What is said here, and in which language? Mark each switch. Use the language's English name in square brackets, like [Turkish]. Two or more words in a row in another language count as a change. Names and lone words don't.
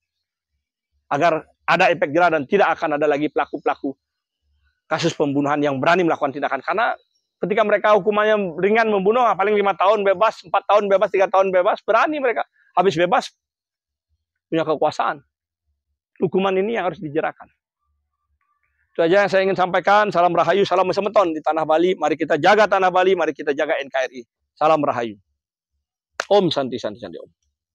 [Indonesian] Agar ada efek jerah dan tidak akan ada lagi pelaku-pelaku kasus pembunuhan yang berani melakukan tindakan. Karena ketika mereka hukumannya ringan membunuh, paling 5 tahun bebas, 4 tahun bebas, 3 tahun bebas, berani mereka. Habis bebas, punya kekuasaan. Hukuman ini yang harus dijerahkan. Itu aja yang saya ingin sampaikan. Salam Rahayu, salam Semeton di tanah Bali. Mari kita jaga tanah Bali, mari kita jaga NKRI. Salam Rahayu. [Sanskrit] ॐ शान्ति शान्ति शान्ति ॐ.